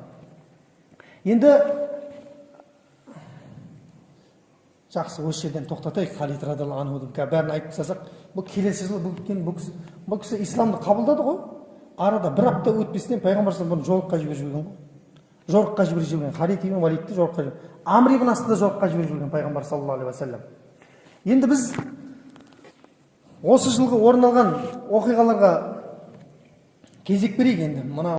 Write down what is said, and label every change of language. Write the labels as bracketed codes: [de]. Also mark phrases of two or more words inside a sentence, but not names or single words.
[kk] Енді жақсы, осы жерден тоқтатайық. Халид [ar] رضي الله عنه [kk] бәрін айтып тастасақ, бұл келесі жылы бұл кісі исламды қабылдады ғой. Арада бір апта өтпестен пайғамбар бұны жорыққа жіберіп жіберген ғой. Жорыққа жіберіп жіберген. Халид ибн Валидті жорыққа жіберген. Амр ибн асты да жорыққа жіберіп жіберген пайғамбар [ar] صلى الله عليه وسلم. [kk] Енді біз осы жылғы орын алған оқиғаларға кезек берейік енді. Мына